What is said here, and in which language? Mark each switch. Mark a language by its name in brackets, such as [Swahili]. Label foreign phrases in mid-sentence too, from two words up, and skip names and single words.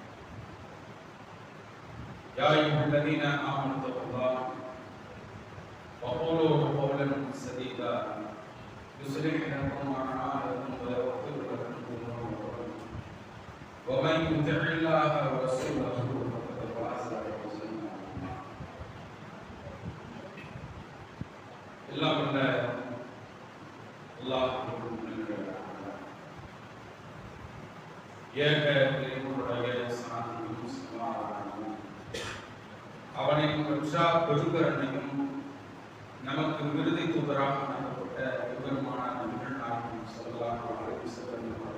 [Arabic] يا أيها الذين آمنوا اتقوا الله وقولوا قولا سديدا يصلح لكم أعمالكم ويغفر لكم ذنوبكم ومن يطع الله ورسوله فقد فاز فوزا عظيما. [Tamil] எல்லாம் வல்ல அல்லாஹ் ஏக இறைவனுடைய சாந்தியும் சமாதானமும் அவனின் பெற்றா பெருங்கருணையும் நமக்கு விருதை தூதராக அனுப்பப்பட்ட பெருமான நபிகள் நாயகம் [Arabic] صلى الله عليه وسلم